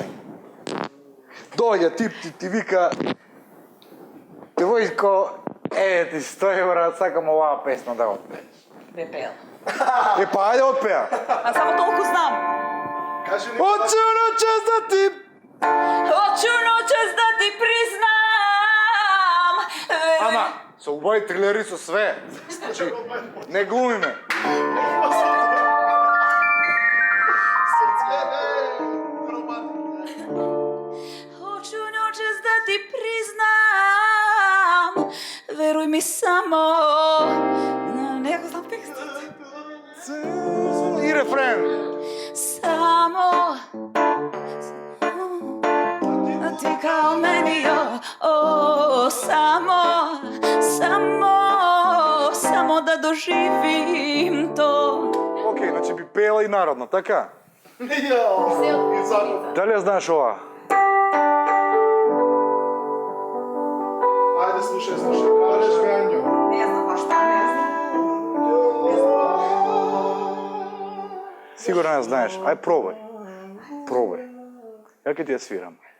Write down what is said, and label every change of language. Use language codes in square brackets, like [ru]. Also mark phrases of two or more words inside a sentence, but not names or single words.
[mk] Доаѓа тип, ти вика... Девојко, ти 100 евра, сакам оваа песна да отпееш. Бе пеел. Па ајде отпеа. А само толку знам. Кажи ни. [sr] Очу ночес да ти... Hoću noćas da ti priznam. [mk] Ама, со убави трилери со све. Значи, не глумиме. [sr] Hoću noćas da ti priznam. Veruj mi samo. Nekako znam tekst. [mk] И рефрен. [sr] Samo. Ti kao meni, samo da doživim to. [mk] Океј, значи би пеела и народно, така? Дали ја знаеш ова? Ајде, слушај. Кажеш Вењо. [sr] Не знам баш šta, ne znam. [mk] Сигурно ја знаеш. Ај пробај. Пробај. Ја ќе ти ја свирам.